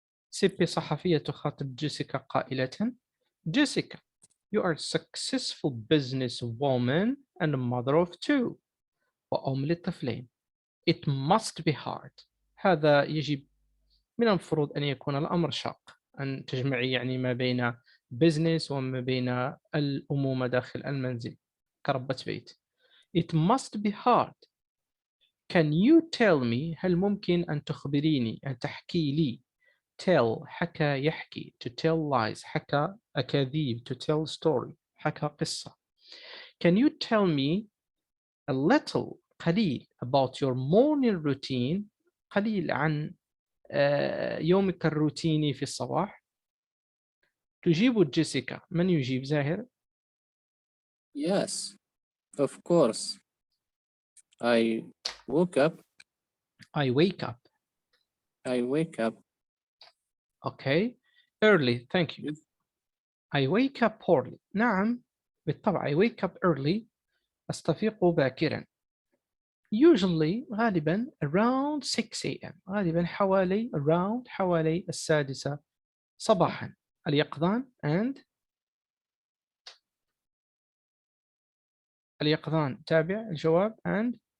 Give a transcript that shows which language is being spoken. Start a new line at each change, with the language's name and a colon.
Arabic: سيبي صحفية تخاطب جيسيكا قائلة جيسيكا
English: you are successful business woman and mother of two
Arabic: وأم للطفلين.
English: It must be hard.
Arabic: هذا يجب من المفروض أن يكون الأمر شاق، أن تجمعي يعني ما بين business وما بين الأمومة داخل المنزل كربة بيت.
English: It must be hard. Can you tell me؟
Arabic: هل ممكن أن تخبريني، أن تحكي لي؟ tell حكى يحكي،
English: to tell lies
Arabic: حكى أكاذيب،
English: to tell story
Arabic: حكى قصة.
English: Can you tell me a little
Arabic: قليل
English: about your morning routine؟
Arabic: قليل عن يومك الروتيني في الصباح. تجيب جيسيكا. من يجيب؟ زاهر.
English: Yes, of course. I woke up. I wake up. I wake up. Okay. Early. Thank you. I wake up early.
Arabic: نعم بالطبع.
English: I wake up early.
Arabic: أستفيق باكرا.
English: Usually
Arabic: غالبا
English: around 6 a.m.
Arabic: غالبا حوالي 6 صباحا. اليقظان and اليقظان تابع الجواب and